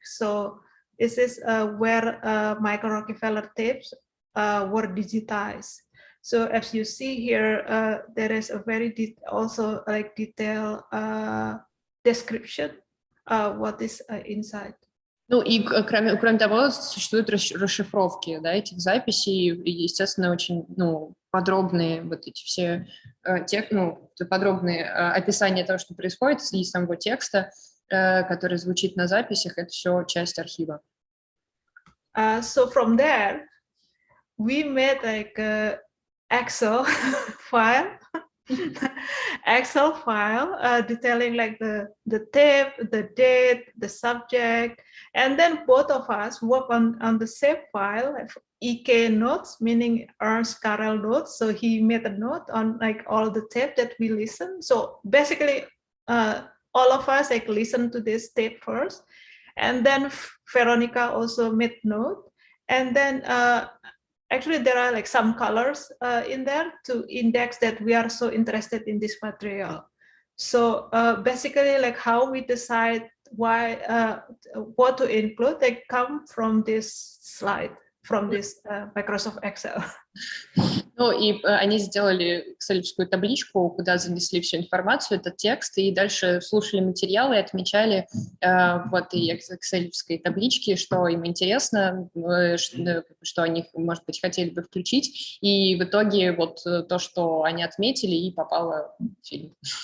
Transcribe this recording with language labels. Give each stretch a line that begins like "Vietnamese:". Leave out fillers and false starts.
English: So this is where Michael Rockefeller tapes were digitized. So as you see here, there is a very detailed description what is inside.
Russian: Ну и кроме того, существуют расшифровки, да, этих записей, и, естественно, очень, ну, подробные вот эти все подробные описания того, что происходит, и самого текста, который звучит на записях, это все часть архива.
English: So from there, we made like a Excel file. Excel file detailing like the tape, the date, the subject, and then both of us work on the same file, EK notes, meaning Ernst Karel notes. So he made a note on like all the tape that we listen. So basically, all of us like listen to this tape first, and then Veronica also made note, and then actually, there are like some colors in there to index that we are so interested in this material. So basically, like how we decide what to include, they come from this slide, from this Microsoft Excel.
Russian: Ну и они сделали экселевскую табличку, куда занесли всю информацию, этот текст, и дальше слушали материалы и отмечали в этой экселевской табличке, что им интересно, что они, может быть, хотели бы включить, и в итоге вот то, что они отметили, и попало в фильм.